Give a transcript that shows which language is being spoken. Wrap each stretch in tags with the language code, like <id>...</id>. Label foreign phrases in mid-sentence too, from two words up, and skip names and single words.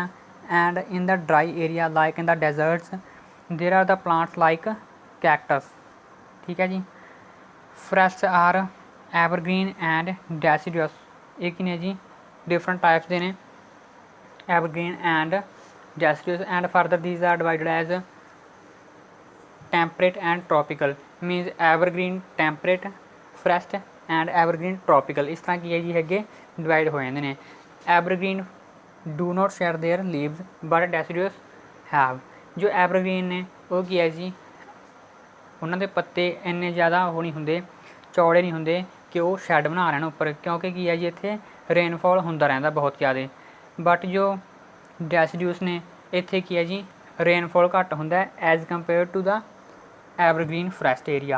<en>And in the dry area like in the deserts there are the plants like cactus.</en> <pa>ਠੀਕ ਹੈ ਜੀ।</pa> <en>Forests are evergreen and deciduous.</en> <pa>ਇਹ ਕੀ ਨੇ ਜੀ</pa> <en>different types</en> <pa>ਦੇ ਨੇ</pa> <en>evergreen and deciduous and further these are divided as temperate and tropical means evergreen, temperate, forest and evergreen tropical।</en> <pa>ਇਸ ਤਰ੍ਹਾਂ ਕੀ ਹੈ ਜੀ ਅੱਗੇ ਡਿਵਾਈਡ ਹੋ ਜਾਂਦੇ ਨੇ।</pa> <en>evergreen do not shed their leaves but deciduous have।</en> <pa>ਜੋ evergreen ਨੇ ਉਹ ਕੀ ਹੈ ਜੀ ਉਹਨਾਂ ਦੇ ਪੱਤੇ ਇੰਨੇ ਜ਼ਿਆਦਾ ਉਹ ਨਹੀਂ ਹੁੰਦੇ, ਚੌੜੇ ਨਹੀਂ ਹੁੰਦੇ ਕਿ ਉਹ ਸ਼ੈਡ ਬਣਾ ਲੈਣ ਉੱਪਰ, ਕਿਉਂਕਿ ਕੀ ਹੈ ਜੀ ਇੱਥੇ ਰੇਨਫਾਲ ਹੁੰਦਾ ਰਹਿੰਦਾ ਬਹੁਤ ਜ਼ਿਆਦਾ। ਬਟ ਜੋ ਡੈਸੀਡਿਊਸ ਨੇ ਇੱਥੇ ਕੀ ਹੈ ਜੀ ਰੇਨਫਾਲ ਘੱਟ ਹੁੰਦਾ</pa> <en>as compare to the evergreen forest area.</en>